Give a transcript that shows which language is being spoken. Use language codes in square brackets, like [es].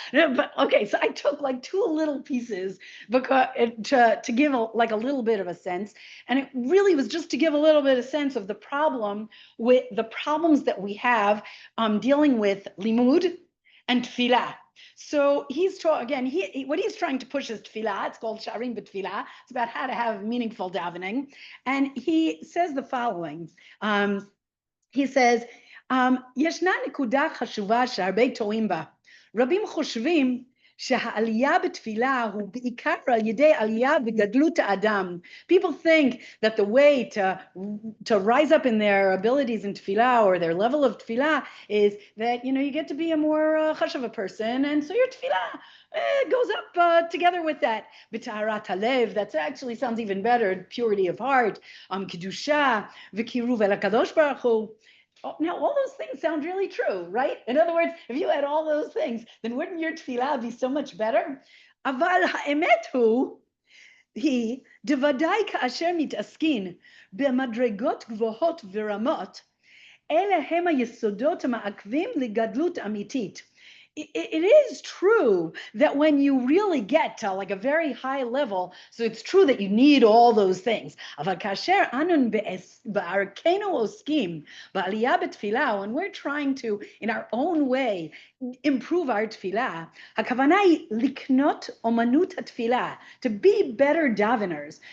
[en] But okay, so I took like two little pieces because to give a little bit of a sense, and it really was just to give a little bit of sense of the problems that we have dealing with limud and tefillah. So he's what he's trying to push is tefillah. It's called Sha'arim B'Tfilah. It's about how to have meaningful davening. And he says the following. He says, [he] ישנה נקודה חשובה שהרבה טועים בה. רבים חושבים שהעלייה בתפילה הוא בעיקר על ידי עלייה בגדלות האדם. [en] People think that the way to rise up in their abilities in tefillah, or their level of tefillah, is that you get to be a more chashuv person, and so your tefillah goes up together with that. [he] B'taharat halev, [en] that actually sounds even better. Purity of heart, [he] kedusha, v'kiruv el hakadosh baruch hu. [en] Now, all those things sound really true, right? In other words, if you had all those things, then wouldn't your tefillah be so much better? [he] Aval ha'emet hu, היא דוודאי כאשר מתעסקין במדרגות גבוהות ורמות, אלה הם היסודות המעכבים לגדלות אמיתית. [en] It is true that when you really get to like a very high level, so it's true that you need all those things. [he] אבל כאשר אנו בערכנו עוסקים בעלייה בתפילה, [en] when we're trying to, in our own way, improve our תפילה, [he] הכוונה היא לקנות אומנות התפילה, [en] to be better daveners.